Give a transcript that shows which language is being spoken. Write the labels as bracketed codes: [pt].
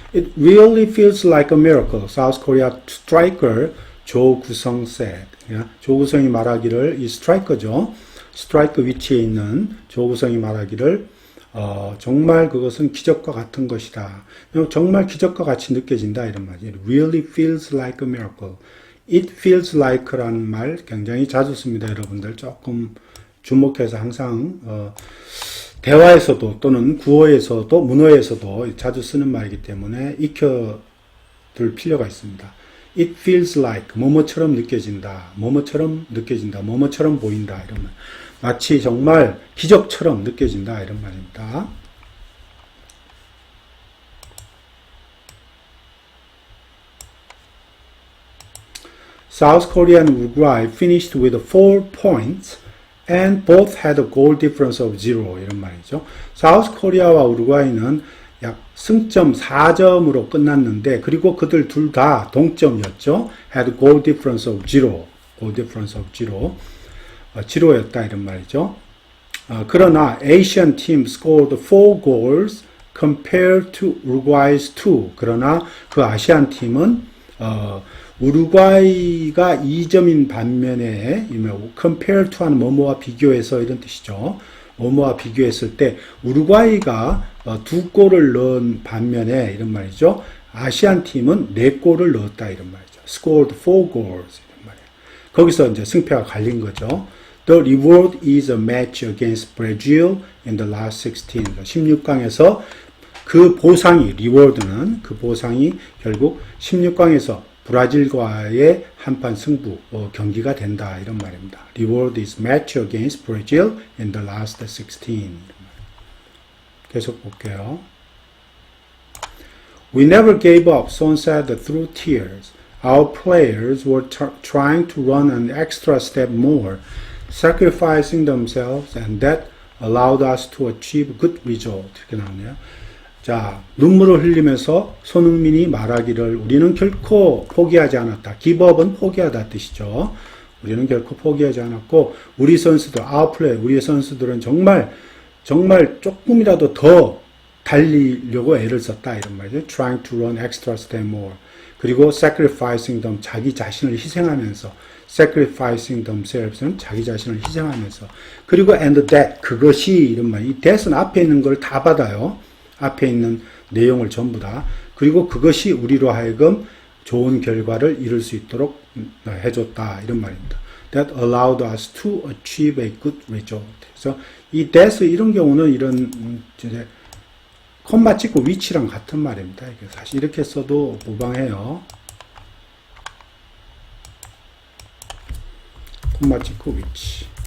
[en] It really feels like a miracle. South Korea striker 조구성 said. [ko] 조구성이 말하기를 이 스트라이커죠. 스트라이크 위치에 있는 조구성이 말하기를 정말 그것은 기적과 같은 것이다. 정말 기적과 같이 느껴진다 이런 말이에요. [en] It really feels like a miracle. It feels like [ko] 라는 말 굉장히 자주 씁니다. 여러분들 조금 주목해서 항상 대화에서도 또는 구어에서도 문어에서도 자주 쓰는 말이기 때문에 익혀둘 필요가 있습니다. [en] it feels like [ko] 뭐뭐처럼 느껴진다, 뭐뭐처럼 느껴진다, 뭐뭐처럼 보인다 이런 말. 마치 정말 기적처럼 느껴진다 이런 말입니다. [en] South Korea and Uruguay finished with 4 points and both had a goal difference of 0 [ko] 이런 말이죠. South Korea와 우루과이는 약 승점 4점으로 끝났는데 그리고 그들 둘 다 동점이었죠. [en] had goal difference of 0. goal difference of 0. [ko] 0였다 이런 말이죠. 그러나 [en] Asian team scored 4 goals compared to Uruguay's 2. [ko] 그러나 그 아시안 팀은 우루과이가 2점인 반면에 [en] compare to [ko] 하는 뭐뭐와 비교해서 이런 뜻이죠. 뭐뭐와 비교했을 때 우루과이가 2골을 넣은 반면에 이런 말이죠. 아시안 팀은 4골을 넣었다 이런 말이죠. [en] scored 4 goals [ko] 이런 말이에요. 거기서 이제 승패가 갈린 거죠. [en] The reward is a match against Brazil in the last 16. [ko] 16강에서 그 보상이 reward는 그 보상이 결국 16강에서 브라질과의 한판 승부 경기가 된다 이런 말입니다. [en] Reward is match against Brazil in the last 16. [ko] 계속 볼게요. [en] We never gave up, Son said through tears. Our players were trying to run an extra step more, sacrificing themselves, and that allowed us to achieve good result. [ko] 이렇게 나오네요. 자, 눈물을 흘리면서 손흥민이 말하기를 우리는 결코 포기하지 않았다. 기법은 포기하다 뜻이죠. 우리는 결코 포기하지 않았고 우리 선수들, 아웃플레이, 우리의 선수들은 정말 조금이라도 더 달리려고 애를 썼다 이런 말이죠. [en] Trying to run extra step more. [ko] 그리고 [en] sacrificing them, [ko] 자기 자신을 희생하면서 [en] sacrificing themselves [ko] 는 자기 자신을 희생하면서 그리고 [en] and that, [ko] 그것이 이런 말. 이 that은 앞에 있는 걸 다 받아요. 앞에 있는 내용을 전부 다. 그리고 그것이 우리로 하여금 좋은 결과를 이룰 수 있도록 해줬다. 이런 말입니다. [en] That allowed us to achieve a good result. [ko] 그래서 이 that 이런 경우는 이런 이제 콤마 찍고 위치랑 같은 말입니다. 이게 사실 이렇게 써도 무방해요. 콤마 찍고 위치.